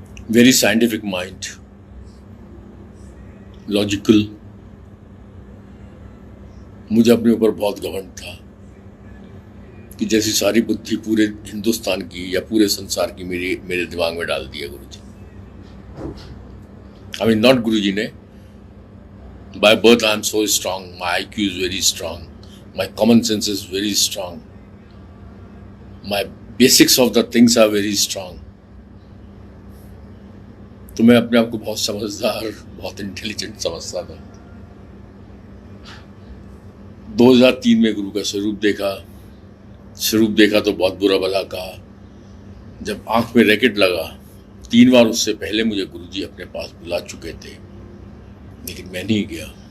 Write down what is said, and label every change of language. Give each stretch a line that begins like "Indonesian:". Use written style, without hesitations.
English: Very scientific mind, logical.
Hindi: मुझे अपने ऊपर बहुत घमंड था कि जैसी सारी बुद्धि पूरे हिंदुस्तान की या पूरे संसार की मेरे दिमाग में डाल दिया गुरु जी।
English: I mean, not Guru ji ने। By birth I am so strong, my IQ is very strong, my common sense is very strong, my basics of the things are very strong.
Hindi: तो मैं अपने आप को बहुत समझदार, बहुत इंटेलिजेंट समझता था। 2003 में गुरु का स्वरूप देखा तो बहुत बुरा भला कहा। जब आंख में रैकेट लगा, 3 बार उससे पहले मुझे गुरुजी अपने पास बुला चुके थे, लेकिन मैं नहीं गया।